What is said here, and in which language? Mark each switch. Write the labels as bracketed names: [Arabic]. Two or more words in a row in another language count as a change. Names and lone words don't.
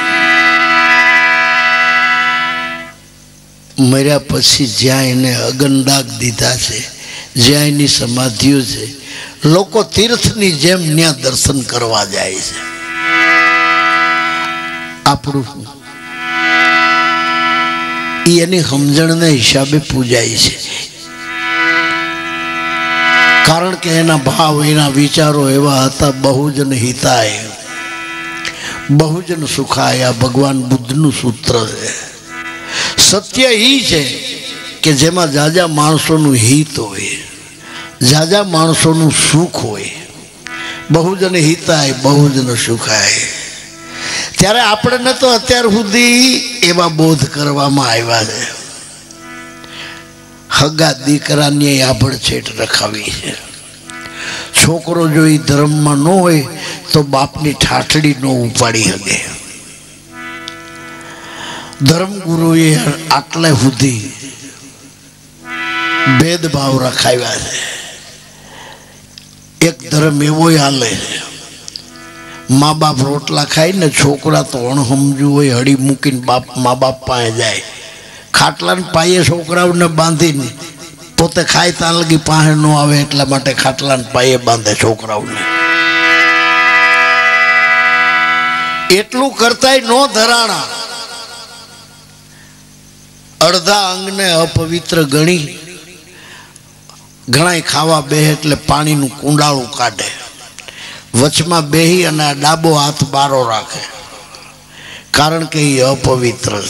[Gujarati] મર્યા પછી જ્યાં એને અગનદાગ દીધા છે, જ્યાં એની સમાધિઓ છે, લોકો તીર્થની જેમ ન્યા દર્શન કરવા જાય છે। આપણું ઈ એની સમજણને હિસાબે પૂજાય છે, કારણ કે એના ભાવ એના વિચારો એવા હતા। [Sanskrit] बहुजन हिताय बहुजन सुखाय [Gujarati] આ ભગવાન બુદ્ધનું સૂત્ર છે। [Hindi] सत्य ही है कि [Gujarati] જેમા જાજા માણસોં હિત હોય, જાજા માણસોં સુખ હોય। [Sanskrit] बहुजन हिताय बहुजन सुखाय। [Gujarati] ત્યારે આપણે તો અત્યાર સુધી એવા બોધ કરવામાં આવ્યા છે। હગા દીકરાને આભડછેટ રખાવી હૈ। છોકરો જો ઈ ધર્મ મેં ન હોય તો બાપની ઠાઠડી ન ઉપાડી હગે। ધર્મગુરુએ આટલે સુધી ભેદભાવ રખાવ્યા હૈ। એક ધર્મ એવો હાલે માઁ બાપ રોટલા ખાઈ ને છોકરા તો અણહમજૂ હોય હડી મૂકીને બાપ માઁ બાપ પાએ જાએ ખાટલા ને પાયે છોકરાઓને બાંધીને પોતે ખાય તાં લગી પાહે ન આવે એટલા માટે ખાટલા ને પાયે બાંધે છોકરાઓને। એટલું કરતાય નો ધરાણા અડધા અંગને અપવિત્ર ગણી ઘણાય ખાવા બેહે એટલે પાણીનું કુંડાળું કાઢે વચમાં બેહી અને આ ડાબો હાથ બારો રાખે કારણ કે એ અપવિત્ર છે।